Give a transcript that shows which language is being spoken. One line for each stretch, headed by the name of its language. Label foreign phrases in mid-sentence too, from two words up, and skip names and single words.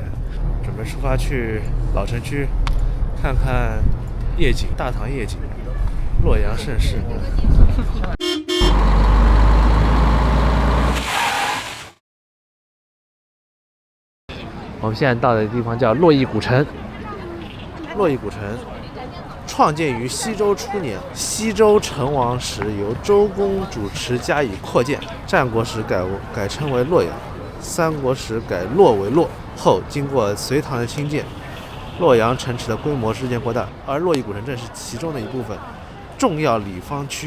Chinese: 準備出發去老城區，看看夜景，大唐夜景，洛陽盛世。我們現在到的地方叫洛邑古城。洛邑古城創建於西周初年，西周成王時由周公主持加以擴建，戰國時改稱為洛陽，三國時改洛為洛，後經過隋唐的興建，洛陽城池的規模日漸擴大，而洛邑古城正是其中的一部分，重要裡坊區。